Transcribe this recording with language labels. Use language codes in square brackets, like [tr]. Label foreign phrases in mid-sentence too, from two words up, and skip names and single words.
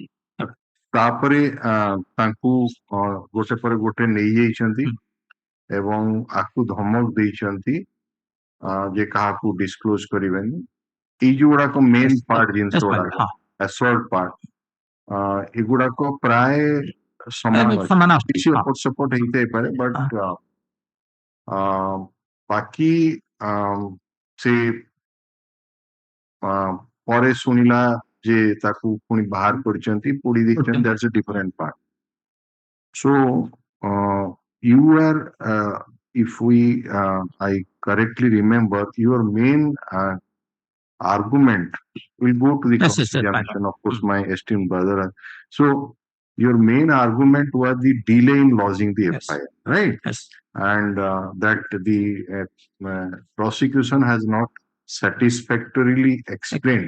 [or] ତାପରେ ତାଙ୍କୁ ଗୋଟେ ପରେ ଗୋଟେ ନେଇଯାଇଛନ୍ତି ଏବଂ ଆକୁ ଧମକ ଦେଇଛନ୍ତି ଯେ କାହାକୁ ଡିସକ୍ଲୋଜ କରିବେନି ଏଇ ଯୋଉଗୁଡାକ [en] main part [or] ଜିନିଷ ଗୁଡାକ [en] assault part [or] ଏଗୁଡାକ ପ୍ରାୟ ସମାନ କିଛି ଏପଟ ସେପଟ ହେଇଥାଇପାରେ ବଟ୍ ବାକି ସେ ପରେ ଶୁଣିଲା ଯେ ତାକୁ ପୁଣି ବାହାର କରିଛନ୍ତି ପୋଡି ଦେଇଛନ୍ତି [en] that's a different part so you are if we I correctly remember your main argument will go to the cross-examination of course my esteemed brother so your main argument was the delay in lodging the FIR right and that the prosecution has not satisfactorily explained